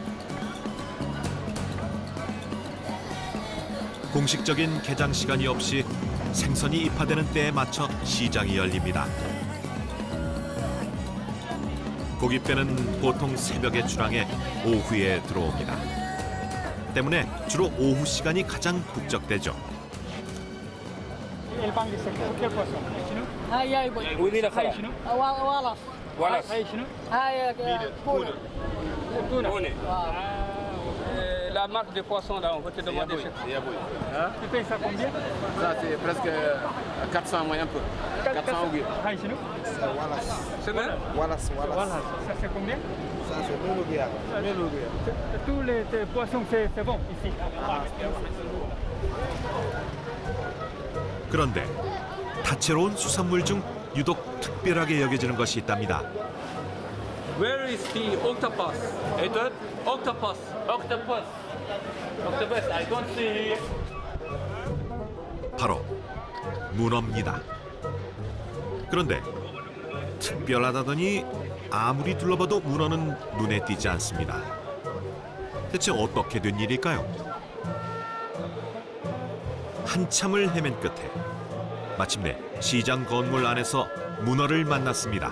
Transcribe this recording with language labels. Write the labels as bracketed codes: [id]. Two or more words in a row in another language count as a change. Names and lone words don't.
[ko] 공식적인 개장 시간이 없이 생선이 입하되는 때에 맞춰 시장이 열립니다. 고깃배는 보통 새벽에 출항해 오후에 들어옵니다. 때문에 주로 오후 시간이 가장 북적대죠. [fr] La marque de poisson là, on va te demander. Tu payes ça combien? Ça c'est presque 400 moins un peu. 400 ouguiya. C'est bien? Wallace. Ça c'est combien? Ça c'est 1000 ouguiya. Tous les poissons c'est bon ici. [ko] 그런데 다채로운 수산물 중 유독 특별하게 여겨지는 것이 있답니다. [en] Where is the octopus? Edward? Octopus. I don't see here. [ko] 바로 문어입니다. 그런데 특별하다더니 아무리 둘러봐도 문어는 눈에 띄지 않습니다. 대체 어떻게 된 일일까요? 한참을 헤맨 끝에 마침내 시장 건물 안에서 문어를 만났습니다.